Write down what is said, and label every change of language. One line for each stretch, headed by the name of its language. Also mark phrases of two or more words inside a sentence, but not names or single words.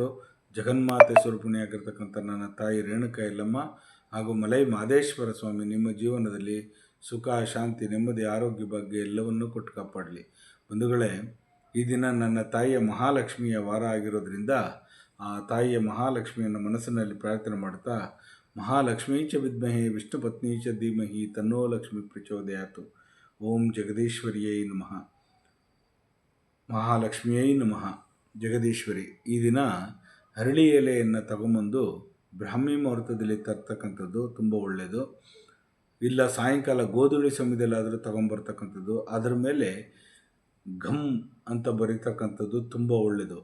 Kannada: ಜಗನ್ಮಾತೆ ಸ್ವರೂಪಿಣಿಯಾಗಿರ್ತಕ್ಕಂಥ ನನ್ನ ತಾಯಿ ರೇಣುಕಾ ಯಲ್ಲಮ್ಮ ಹಾಗೂ ಮಲೈ ಮಹದೇಶ್ವರ ಸ್ವಾಮಿ ನಿಮ್ಮ ಜೀವನದಲ್ಲಿ ಸುಖ, ಶಾಂತಿ, ನೆಮ್ಮದಿ, ಆರೋಗ್ಯ ಭಾಗ್ಯ ಎಲ್ಲವನ್ನೂ ಕೊಟ್ಟು ಕಾಪಾಡಲಿ. ಬಂಧುಗಳೇ, ಈ ದಿನ ನನ್ನ ತಾಯಿಯ ಮಹಾಲಕ್ಷ್ಮಿಯ ವಾರ ಆಗಿರೋದ್ರಿಂದ ಆ ತಾಯಿಯ ಮಹಾಲಕ್ಷ್ಮಿಯನ್ನು ಮನಸ್ಸಿನಲ್ಲಿ ಪ್ರಾರ್ಥನೆ ಮಾಡ್ತಾ,
Sanskrit: ಮಹಾಲಕ್ಷ್ಮೀ ಚ ವಿದ್ಮಹೇ ವಿಷ್ಣು ಪತ್ನಿ ಚ ಧೀಮಹಿ ತನ್ನೋ ಲಕ್ಷ್ಮಿ ಪ್ರಚೋದಯಾತು. ಓಂ ಜಗದೀಶ್ವರಿಯೈ ನಮಃ. ಮಹಾಲಕ್ಷ್ಮಿಯೈ ನಮಃ. ಜಗದೀಶ್ವರಿ.
Kannada: ಈ ದಿನ ಹರಳಿ ಎಲೆಯನ್ನು ತಗೊಂಬಂದು ಬ್ರಾಹ್ಮಿ ಮುಹೂರ್ತದಲ್ಲಿ ತರ್ತಕ್ಕಂಥದ್ದು ತುಂಬ ಒಳ್ಳೆಯದು. ಇಲ್ಲ ಸಾಯಂಕಾಲ ಗೋಧೂಳಿ ಸಮಯದಲ್ಲಾದರೂ ತಗೊಂಬರ್ತಕ್ಕಂಥದ್ದು. ಅದರ ಮೇಲೆ ಘಮ್ ಅಂತ ಬರೀತಕ್ಕಂಥದ್ದು ತುಂಬ ಒಳ್ಳೆಯದು.